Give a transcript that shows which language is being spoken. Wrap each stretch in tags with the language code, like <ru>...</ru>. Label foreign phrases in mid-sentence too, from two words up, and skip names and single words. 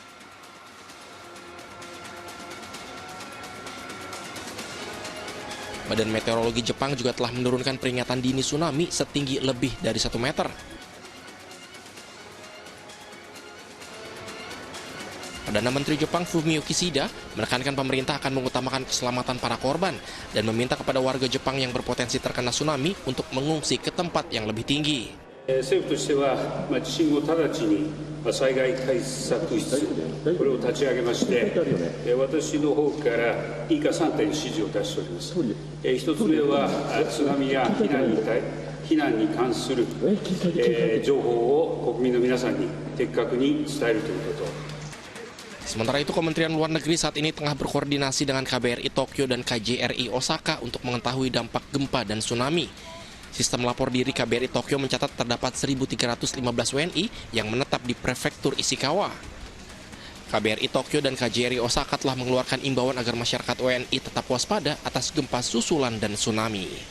<id>Badan Meteorologi Jepang juga telah menurunkan peringatan dini tsunami setinggi lebih dari 1 meter. Perdana Menteri Jepang Fumio Kishida menekankan pemerintah akan mengutamakan keselamatan para korban dan meminta kepada warga Jepang yang berpotensi terkena tsunami untuk mengungsi ke tempat yang lebih tinggi.</id> <ja>政府としては地震後直ちに災害対策室これを立ち上げまして私の方から以下3点指示を出しております。一つ目は津波や避難に関する情報を国民の皆さんに的確に伝えるということ。</ja> <id>Sementara itu, Kementerian Luar Negeri saat ini tengah berkoordinasi dengan KBRI Tokyo dan KJRI Osaka untuk mengetahui dampak gempa dan tsunami. Sistem lapor diri KBRI Tokyo mencatat terdapat 1.315 WNI yang menetap di prefektur Ishikawa. KBRI Tokyo dan KJRI Osaka telah mengeluarkan imbauan agar masyarakat WNI tetap waspada atas gempa susulan dan tsunami.</id>